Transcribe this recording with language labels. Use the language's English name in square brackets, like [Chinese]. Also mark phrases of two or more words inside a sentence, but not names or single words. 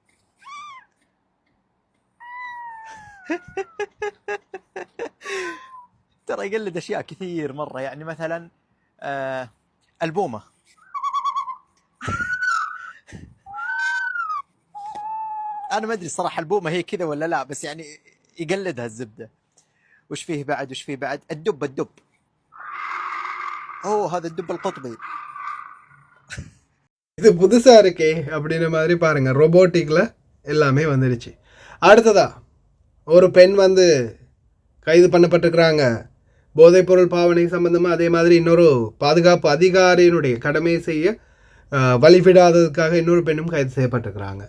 [Arabic] ترى يقلد اشياء كثير مرة، يعني مثلا البومة. انا ما ادري الصراحة البومة هي كذا ولا لا، بس يعني يقلدها الزبدة. وش فيه بعد الدب. اوه هذا الدب القطبي. [Tamil] இது புதுசாக இருக்கே அப்படின்ற மாதிரி பாருங்கள், ரோபோட்டிக்கில் எல்லாமே வந்துடுச்சு. அடுத்ததா ஒரு பெண் வந்து கைது பண்ணப்பட்டிருக்கிறாங்க போதைப்பொருள் பாவனை சம்பந்தமாக. அதே மாதிரி இன்னொரு பாதுகாப்பு அதிகாரியினுடைய கடமை செய்ய வழிவிடாததுக்காக இன்னொரு பெண்ணும் கைது செய்யப்பட்டிருக்கிறாங்க.